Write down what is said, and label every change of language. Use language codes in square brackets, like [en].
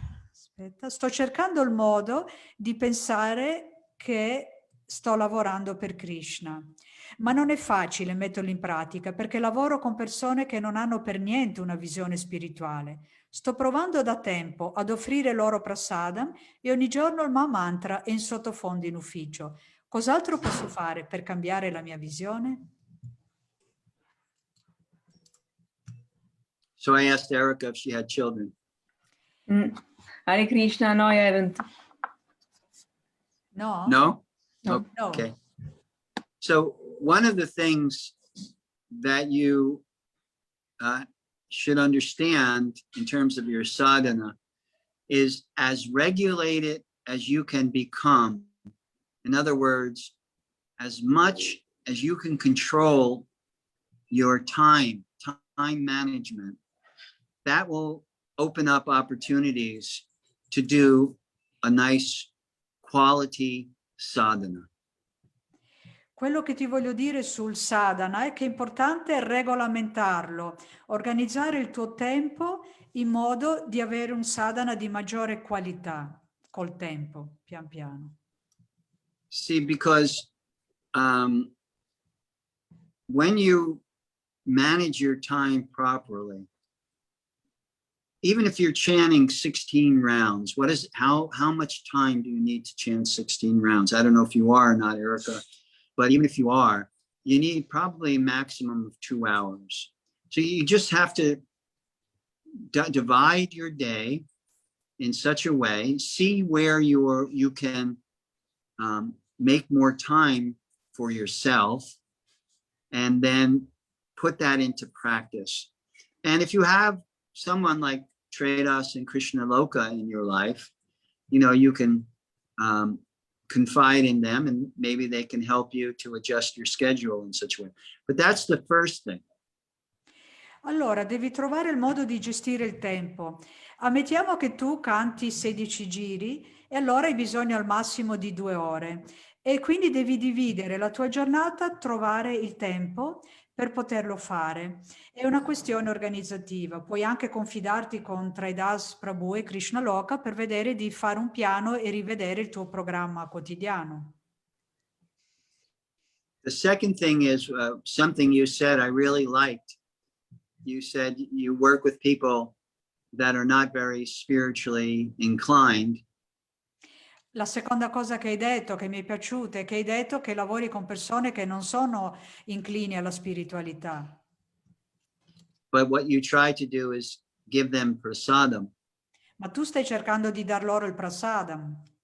[it] Aspetta, sto cercando il modo di pensare che sto lavorando per Krishna, ma non è facile metterlo in pratica perché lavoro con persone che non hanno per niente una visione spirituale. Sto provando da tempo ad offrire loro prasadam e ogni giorno il Maha Mantra è in sottofondo in ufficio. Cos'altro posso fare per cambiare la mia visione? [en] So I asked Erica if she had children. Hare Krishna, no, I haven't. No? No? No. Okay. So one of the things that you should understand in terms of your sadhana is as regulated as you can become. In other words, as much as you can control your time management, that will open up opportunities to do a nice quality sadhana. [it] Quello che ti voglio dire sul sadhana è che è importante regolamentarlo, organizzare il tuo tempo in modo di avere un sadhana di maggiore qualità col tempo, pian piano. [en] See, because when you manage your time properly, even if you're chanting 16 rounds, how much time do you need to chant 16 rounds? I don't know if you are or not, Erica, but even if you are, you need probably a maximum of 2 hours. So you just have to divide your day in such a way, see where you can make more time for yourself, and then put that into practice. And if you have someone like Tredas and Krishna Loka in your life, you can confide in them and maybe they can help you to adjust your schedule in such a way. But that's the first thing. [it] Allora, devi trovare il modo di gestire il tempo. Ammettiamo che tu canti 16 giri e allora hai bisogno al massimo di 2 ore e quindi devi dividere la tua giornata, trovare il tempo per poterlo fare. È una questione organizzativa. Puoi anche confidarti con Traidas Prabhu e Krishna Loka per vedere di fare un piano e rivedere il tuo programma quotidiano. [en] The second thing is something you said I really liked. You said you work with people that are not very spiritually inclined. [it] La seconda cosa che hai detto, che mi è piaciuta, è che hai detto che lavori con persone che non sono inclini alla spiritualità. [en] But what you try to do is give them prasadam. [it] Ma tu stai cercando di dar loro il prasadam.